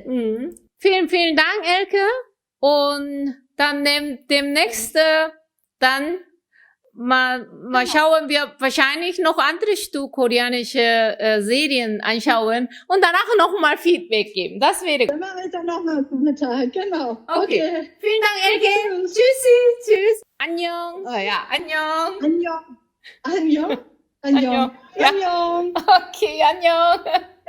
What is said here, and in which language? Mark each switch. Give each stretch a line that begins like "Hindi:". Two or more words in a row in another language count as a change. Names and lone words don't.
German: Vielen, vielen Dank, Elke. Und dann demnächst, dann mal schauen wir wahrscheinlich noch andere koreanische Serien anschauen und danach noch mal Feedback geben. Das wäre gut. Dann mache ich dann nochmal einen Kommentar. Genau. Okay. Okay. Vielen Dank, Elke. Tschüss. Tschüssi. Tschüss. Annyeong. Oh ja,
Korean: annyeong. Annyeong. 안녕? 안녕. 안녕. 야. 안녕. 오케이, 안녕.